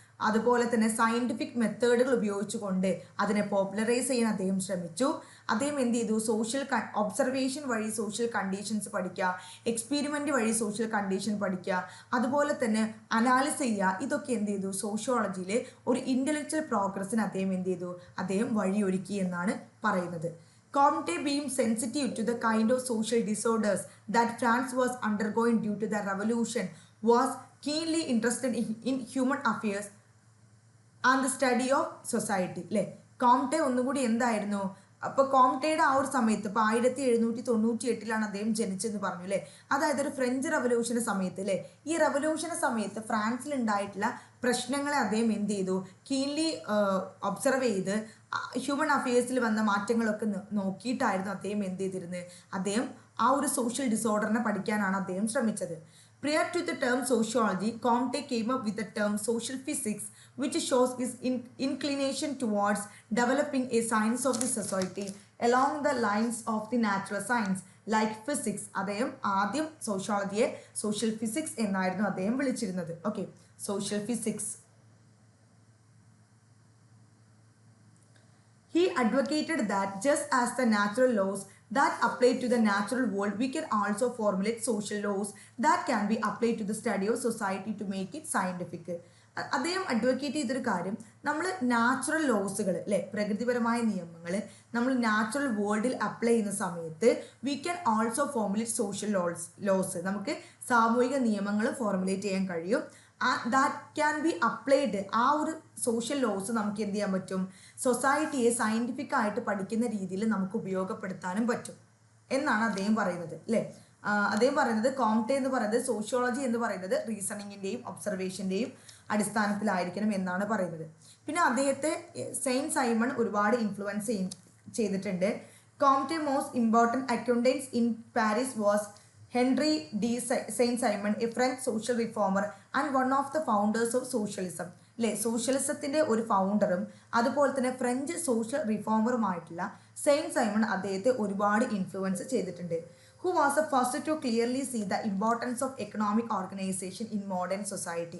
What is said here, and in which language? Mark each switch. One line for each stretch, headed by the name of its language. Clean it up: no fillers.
Malayalam: അതുപോലെ തന്നെ സയന്റിഫിക് മെത്തേഡുകൾ ഉപയോഗിച്ചുകൊണ്ട് അതിനെ പോപ്പുലറൈസ് ചെയ്യാൻ അദ്ദേഹം ശ്രമിച്ചു. അദ്ദേഹം എന്ത് ചെയ്തു? സോഷ്യൽ ഒബ്സർവേഷൻ വഴി സോഷ്യൽ കണ്ടീഷൻസ് പഠിക്കുക, എക്സ്പീരിമെൻ്റ് വഴി സോഷ്യൽ കണ്ടീഷൻ പഠിക്കുക, അതുപോലെ തന്നെ അനാലിസ് ചെയ്യുക. ഇതൊക്കെ എന്ത് ചെയ്തു? സോഷ്യോളജിയിൽ ഒരു ഇൻ്റലക്ച്വൽ പ്രോഗ്രസ്സിന് അദ്ദേഹം എന്ത് ചെയ്തു? അദ്ദേഹം വഴിയൊരുക്കി എന്നാണ് പറയുന്നത്.
English: Comte, being sensitive to the kind of social disorders that France was undergoing due to the revolution, was keenly interested in human affairs and the study of society.
Malayalam: അല്ലേ, കോംറ്റെ ഒന്നുകൂടി എന്തായിരുന്നു? അപ്പോൾ കോംറ്റയുടെ ആ ഒരു സമയത്ത് ഇപ്പോൾ 1798 അദ്ദേഹം ജനിച്ചെന്ന് പറഞ്ഞു അല്ലേ. അതായത് ഒരു ഫ്രഞ്ച് റവല്യൂഷന് സമയത്ത് അല്ലേ. ഈ റവല്യൂഷന് സമയത്ത് ഫ്രാൻസിൽ ഉണ്ടായിട്ടുള്ള പ്രശ്നങ്ങളെ അദ്ദേഹം എന്ത് ചെയ്തു? കീൻലി ഒബ്സർവ് ചെയ്ത് ഹ്യൂമൻ അഫയേഴ്സിൽ വന്ന മാറ്റങ്ങളൊക്കെ നോക്കിയിട്ടായിരുന്നു അദ്ദേഹം എന്ത് ചെയ്തിരുന്നത്? അദ്ദേഹം ആ ഒരു സോഷ്യൽ ഡിസോർഡറിനെ പഠിക്കാനാണ് അദ്ദേഹം ശ്രമിച്ചത്.
English: Prior to the term sociology, Comte came up with the term social physics, which shows his inclination towards developing a science of the society along the lines of the natural science, like physics.
Malayalam: അദ്ദേഹം ആദ്യം സോഷ്യോളജിയെ social physics എന്നായിരുന്നു അദ്ദേഹം വിളിച്ചിരുന്നത്. Okay, social physics.
English: He advocated that just as the natural laws that apply to the natural world, we can also formulate social laws that can be applied to the study of society to make it scientific.
Malayalam: അദ്ദേഹം advocate ചെയ്തൊരു കാര്യം, നമ്മൾ natural ലോസുകൾ അല്ലേ, പ്രകൃതിപരമായ നിയമങ്ങൾ നമ്മൾ natural വേൾഡിൽ apply ചെയ്യുന്ന സമയത്ത്
English: we can also formulate social laws,
Malayalam: നമുക്ക് സാമൂഹിക നിയമങ്ങൾ ഫോർമുലേറ്റ് ചെയ്യാൻ കഴിയും.
English: That can be applied.
Malayalam: ആ ഒരു സോഷ്യൽ ലോസ് നമുക്ക് എന്ത് ചെയ്യാൻ പറ്റും? സൊസൈറ്റിയെ സയൻറ്റിഫിക് ആയിട്ട് പഠിക്കുന്ന രീതിയിൽ നമുക്ക് ഉപയോഗപ്പെടുത്താനും പറ്റും എന്നാണ് അദ്ദേഹം പറയുന്നത് അല്ലേ. അദ്ദേഹം പറയുന്നത് കോംറ്റെ എന്ന് പറയുന്നത് സോഷ്യോളജി എന്ന് പറയുന്നത് റീസണിങ്ങിൻ്റെയും ഒബ്സർവേഷൻ്റെയും അടിസ്ഥാനത്തിലായിരിക്കണം എന്നാണ് പറയുന്നത്. പിന്നെ അദ്ദേഹത്തെ സെയിൻറ്റ് സൈമൺ ഒരുപാട് ഇൻഫ്ലുവൻസ് ചെയ്തിട്ടുണ്ട്.
English: Comte most important acquaintance in Paris was Henri de Saint Simon, a French social reformer and one of the founders of socialism.
Malayalam: അല്ലേ, സോഷ്യലിസത്തിൻ്റെ ഒരു ഫൗണ്ടറും അതുപോലെ തന്നെ ഫ്രഞ്ച് സോഷ്യൽ റിഫോമറുമായിട്ടുള്ള സെയിൻറ്റ് സൈമൺ അദ്ദേഹത്തെ ഒരുപാട് ഇൻഫ്ലുവൻസ് ചെയ്തിട്ടുണ്ട്.
English: who was the first to clearly see the importance of economic organization in modern society.